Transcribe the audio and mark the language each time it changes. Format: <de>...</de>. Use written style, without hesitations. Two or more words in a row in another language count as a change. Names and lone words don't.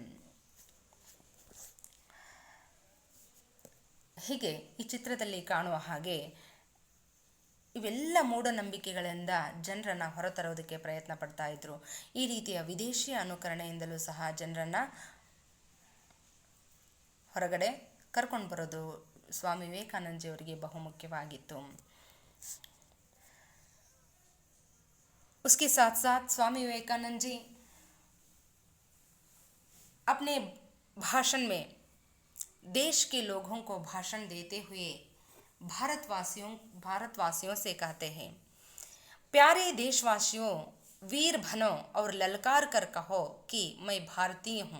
<kn>ಹೀಗೆ ಈ ಚಿತ್ರದಲ್ಲಿ ಕಾಣುವ ಹಾಗೆ ಇವೆಲ್ಲ ಮೂಢನಂಬಿಕೆಗಳಿಂದ ಜನರನ್ನು ಹೊರತರೋದಕ್ಕೆ ಪ್ರಯತ್ನ ಪಡ್ತಾ ಇದ್ರು. ಈ ರೀತಿಯ ವಿದೇಶಿ ಅನುಕರಣೆಯಿಂದಲೂ ಸಹ ಜನರನ್ನು ಹೊರಗಡೆ ಕರ್ಕೊಂಡು ಬರೋದು ಸ್ವಾಮಿ ವಿವೇಕಾನಂದಜಿಯವರಿಗೆ ಬಹುಮುಖ್ಯವಾಗಿತ್ತು.</kn> <hi>उसके साथ साथ स्वामी विवेकानंद जी अपने भाषण में देश के लोगों को भाषण देते हुए भारतवासियों से कहते हैं, प्यारे देशवासियों, वीर बनो और ललकार कर कहो कि मैं भारतीय हूँ.</hi>